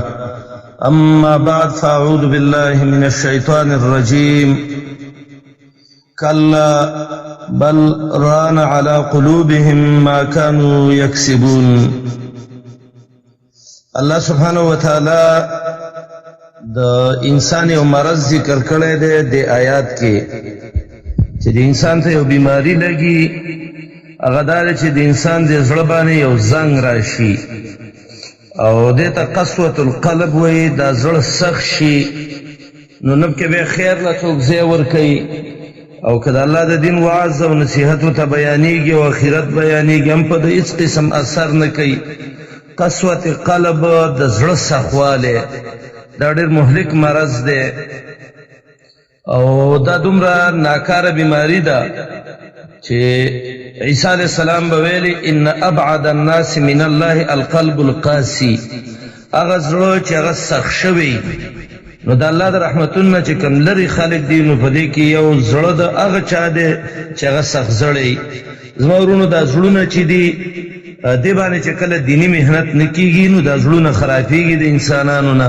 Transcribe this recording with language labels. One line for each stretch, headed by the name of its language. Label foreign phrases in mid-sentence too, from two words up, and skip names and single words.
Arabic: أما بعد فأعوذ بالله من الشيطان الرجيم. كلا بل ران على قلوبهم ما كانوا يكسبون. الله سبحانه وتعالى
Pashto: د انسان یو مرض ذکر کړی دی د آیات کې چې د انسان ته یو بیماری لګي، هغه دا دی چې د انسان د زړه باندې یو زنګ راشي او دې ته
Arabic: قسوة القلب
Pashto: وایي، دا زړه سخت شي. نو نه پکې به خیر له څوک ځای ورکوي، او که د الله د دین وعظ او نصیحت ورته بیانېږي او آخرت بیانېږي، هم په ده هېڅ قسم اثر نه کوي.
Arabic: قسوة قلب
Pashto: د زړه سخوالی دا ډېر مهلک مرض دی او دا دومره ناکاره بیماری ده چې عیسی
Arabic: علیہ السلام
Pashto: به ویلي
Arabic: ان ابعد الناس من الله القلب القاسي،
Pashto: هغه زړه چې هغه سخت شوی. نو د الله د رحمتونو نه چې کوم لرې خلک دي، نو په دې کې یو زړه د هغه چا دی چې هغه سخت زړی. زما ورونو دا زړونه چې دي دې باندې چې کله دیني محنت نه کېږي، نو دا زړونه خرابېږي د انسانانو نه.